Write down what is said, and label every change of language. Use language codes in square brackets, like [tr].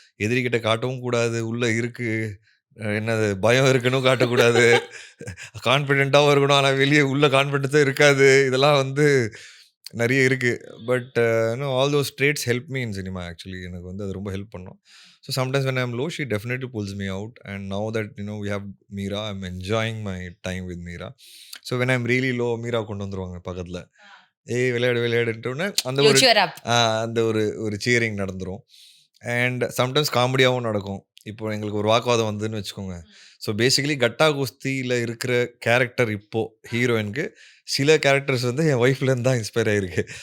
[ta] எதிரிகிட்ட காட்டவும் கூடாது. உள்ள இருக்கு என்னது பயம் இருக்குன்னு காட்டக்கூடாது. கான்ஃபிடென்ட்டாகவும் இருக்கணும். ஆனால் வெளியே உள்ள கான்ஃபிடென்ஸும் இருக்காது. இதெல்லாம் வந்து நிறைய இருக்கு. [en] But all those trades help me in cinema. [ta] Actually எனக்கு வந்து அது ரொம்ப ஹெல்ப் பண்ணும். [en] So sometimes when I'm low, she definitely pulls me out. And now that we have Meera, I'm enjoying my time with Meera. So when I'm really low, Meera [ta] கொண்டு வந்துருவாங்க பக்கத்தில். விளையாடுன்ட்டோன்னே அந்த ஒரு சியரிங் நடந்துரும். அண்ட் சம்டைம்ஸ் காமெடியாகவும் நடக்கும். இப்போ எங்களுக்கு ஒரு வாக்குவாதம் வந்ததுன்னு வச்சுக்கோங்க. ஸோ பேசிக்கலி கட்டா குஸ்தியில் இருக்கிற கேரக்டர் இப்போது ஹீரோயினுக்கு சில கேரக்டர்ஸ் வந்து என் ஒய்ஃப்லேருந்து தான் இன்ஸ்பயர் ஆகிருக்கு.